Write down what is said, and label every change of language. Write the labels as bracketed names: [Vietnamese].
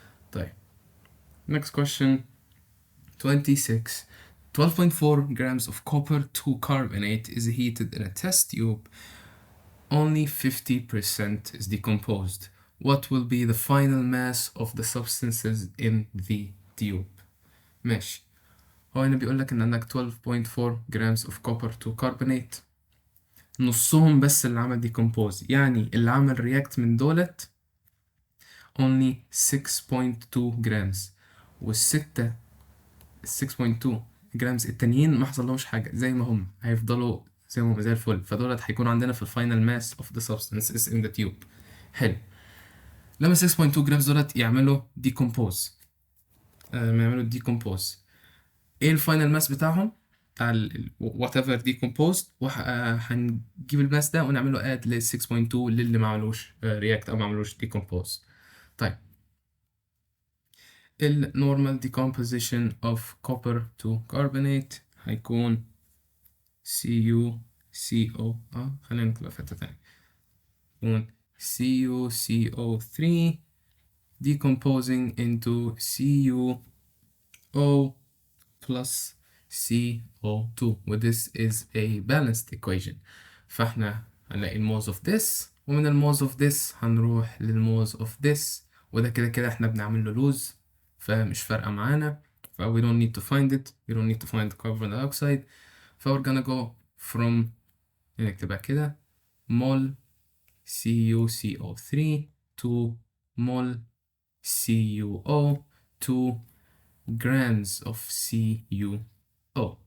[English] طيب next question 26. 12.4 grams of copper 2 carbonate is heated in a test tube. Only 50% is decomposed. What will be the final mass of the substances in the tube? [Arabic] ماشي. هو هنا بيقول لك إن عندك [English] 12.4 grams of copper 2 carbonate. [Arabic] نصهم بس اللي عمل decompose، يعني اللي عمل react من دولت [English] only 6.2 grams، [Arabic] والستة 6.2 جرامز التانيين ما حصلهمش حاجة، زي ما هم هيفضلوا زي ما هم زي الفل. فدولت هيكونوا عندنا في الفاينل ماس [English] of the substances in the tube. [Arabic] حلو. لما 6.2 جرامز دولت يعملوا decompose ما يعملوا decompose، ايه الفاينل ماس بتاعهم بتاع [English] whatever decomposed، [Arabic] هنجيب الماس ده ونعمله add لل 6.2 للي ما عملوش react أو ما عملوش decompose. [English] طيب ال normal decomposition of copper to carbonate هيكون CuCO [Arabic] خلينا نكتبها في حتة تانية، [English] هيكون CuCO3 decomposing into CuO plus CO2 و this is a balanced equation. [Arabic] فاحنا هنلاقي الموز of this، ومن الموز of this هنروح للموز of this، وده كده كده احنا بنعمل له لوز فمش فارقة معانا. [English] ف we don't need to find it. we don't need to find carbon dioxide. ف we're gonna go from [Arabic] نكتبها كده [English] mol CuCO3 to mol CuO to grams of CuO.